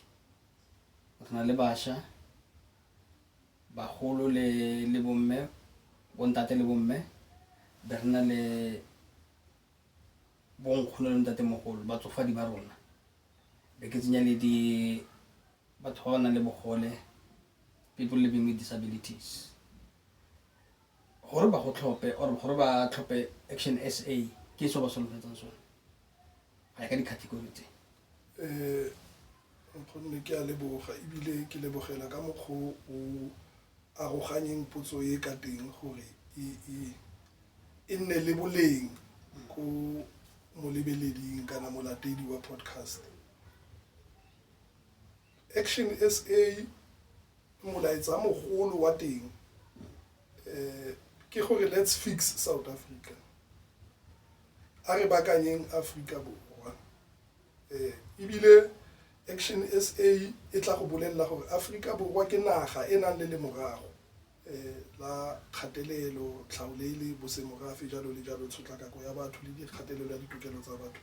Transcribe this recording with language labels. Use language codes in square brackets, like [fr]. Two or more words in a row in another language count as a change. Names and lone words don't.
[tn] Re na le bašwa bagolo le bomme bontate le bomme be re na le bonkgono le ntate mogolo batsofadi ba rona be ke tsenya le di batho ba ba nang le bogole, [en] people living with disabilities. [tn] Gore ba go tlhope or gore ba tlhope Action SA ke so ba solofetsang sone ga ya ka di-category tse. Nkgonne ke a leboga ebile ke lebogela ka mokgwa o aroganyeng potso e ka teng gore e nne le boleng ko molebeleding kana molatedi wa podcast. Action SA molaetsa mogolo wa teng ke gore [en] let's fix [tn] South Africa. A re bakanyeng Afrika Borwa. Ebile Action SA e tla go bolella gore Afrika Borwa ke naga e nang le lemorago la kgatelelo, tlhaolele, bosemorafi jalo le jalo, tshotlakako ya batho le dikgatelelo ya ditokelo tsa batho.